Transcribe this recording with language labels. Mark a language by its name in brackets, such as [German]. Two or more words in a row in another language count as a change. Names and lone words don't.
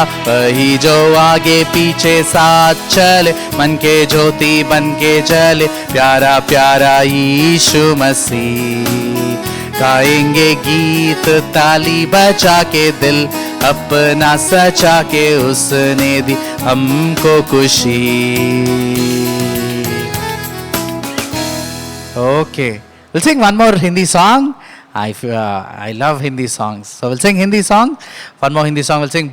[Hindi] वही जो आगे पीछे साथ चले, मन के ज्योति बन के जले. प्यारा प्यारा यीशु मसीह, गाएंगे गीत ताली बजा के, दिल अपना सजा के उसने दी हमको खुशी. [English] Okay, we'll sing one more Hindi song. I love Hindi songs, so we'll sing Hindi song. One more Hindi song we'll sing.